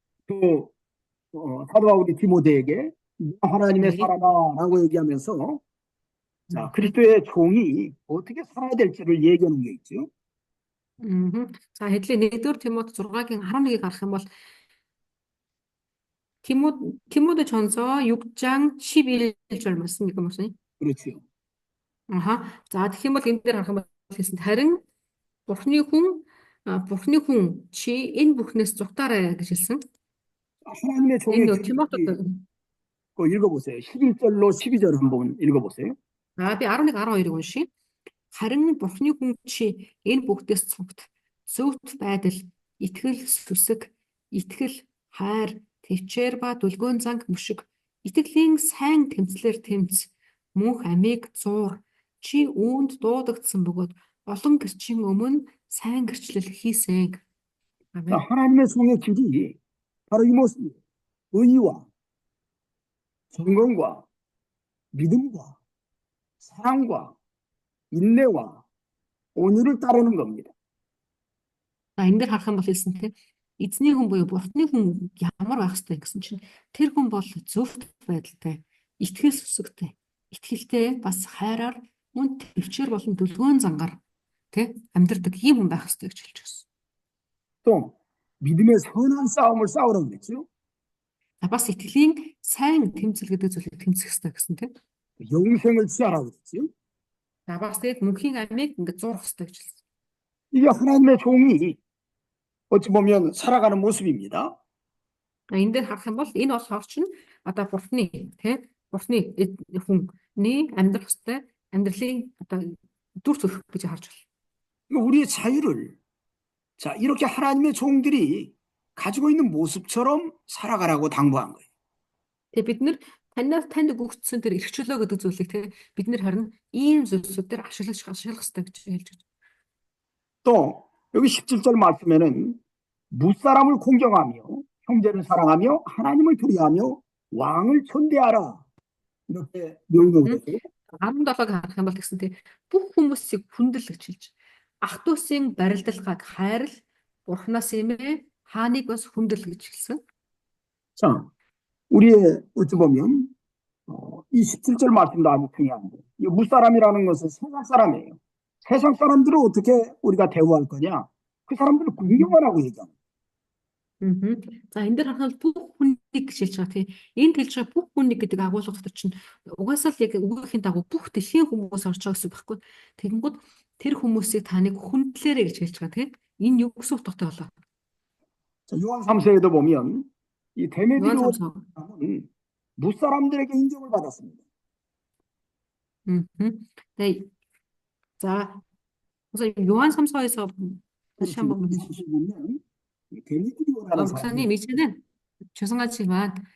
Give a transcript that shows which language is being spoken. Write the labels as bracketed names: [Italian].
[Korean] 그 사도 바울이 디모데에게 하나님의 네. 사람아라고 얘기하면서 자, 그리스도의 종이 어떻게 살아야 될지를 얘기하는 게 있죠. [Mongolian] За хэдлийн 1-р Тимот 6-гийн 11-ийг харах юм бол [Korean] 디모데전서 6장 11절 말씀 이거 무슨? 그렇죠. [Mongolian] За тэгэх юм бол энэ дээр харах юм бол хэлсэн харин Бурхны хүн чи энэ бүхнээс зугтаарай гэж хэлсэн. [Korean] 하나님의 종의 [Mongolian] Энэ Тимотед [Korean] 그 읽어보세요. 11절로 12절 한번 읽어보세요. [Mongolian] би 11-12-ыг уншия. Харин Бурхны хүн чи энэ бүгдээс зөвхт байдал, итгэл, сүсэг, итгэл, хайр, тэвчээр ба дүлгөөн занг мөшиг, итгэлийн сайн тэмцлэр тэмц, мөнх амийг зуур, чи үүнд дуудагдсан бөгөөд олон гэрчийн өмнө сайн гэрчлэл хийсэн. [Korean] 아멘. 하나님의 종의 길이 바로 이 모습이에요. 의와 정건과 믿음과 사랑과 인내와 온유를 따르는 겁니다. [Mongolian] Энэ дээр харах юм бол хэлсэн тийм эзний хүн буюу бурхны хүн ямар байх ёстой гэсэн чинь тэр хүн бол зөвхт байдалтай, итгэл сүсэгтэй, итгэлтэй бас хайраар мөн төвчээр болон дүлгөөн зангаар тийм амьдрдаг ийм хүн байх ёстой гэж хэлж байна. [Korean] 또 믿음의 선한 싸움을 싸우라고 그랬죠. [Mongolian] Бас итгэлийн сайн тэмцэл гэдэг зүйлийг тэмцэх ёстой гэсэн тийм. [Korean] 영생을 취하라고 그랬죠. [Mongolian] Бас тэгээд мөнхийн амийг ингээд зурх ёстой гэж хэлсэн. [Korean] 이게 하나님의 종이 어찌 보면 살아가는 모습입니다. [Mongolian] Энэ дээр харах юм бол энэ бол орчин одоо бурхны тийм бурхны хүний амьдрах ёстой амьдралын одоо дүр төрх гэж харж байна. [Korean] 우리의 자유를 자 이렇게 하나님의 종들이 가지고 있는 모습처럼 살아가라고 당부한 거예요. [Mongolian] Тэгээ бид нэр танд өгөгдсөн тэр эрх чөлөө гэдэг зүйлийг тийм бид нэр харин ийм зүйлсүүдээр ашиглах ёстой гэж хэлж байна. [Korean] 또 여기 17절 말씀에는 무사람을 공경하며 형제를 사랑하며 하나님을 두려워하며 왕을 천대하라 이렇게 명령을 했어요. [Mongolian] 17-ыг харах юм бол тэгсэн тийм бүх хүмүүсийг хүндэл гэж хэлж ах トゥ усын барилдалгааг хайрал бурхнаас эмээ Хааныг бас хүндэл гэж хэлсэн. [Korean] 자, 우리의 어찌 보면 이 17절 말씀도 아주 중요한데 이 무사람이라는 것은 세상 사람이에요. 세상 사람들을 어떻게 우리가 대우할 거냐? 그 사람들을 공경을 하고 얘기합니다. Мгм. [Mongolian] За энэ дээр харахад бүх хүнийг гэж хэлж байгаа тийм. Энд хэлж байгаа бүх хүнийг гэдэг агуулга дотор чинь угаасаа л яг үгүйхийн дагуу бүх дэлхийн хүмүүс орж байгаа гэсэн үг байхгүй. Тэгэнгүүт тэр хүмүүсийг таныг хүндлээрэй гэж хэлж байгаа тийм. Энэ юу гэсэн утгатай болоо? [Korean] 자, 요한 3서에도 보면 이 [Mongolian] Юан [Korean] 데메드리오라는 삼성. 사람은 무사람들에게 인정을 받았습니다. Мгм. Тэгээ за 우선 요한 3서에서 다시 한번 보면 이 데메드리오라는 사람이 목사님 이제는 죄송하지만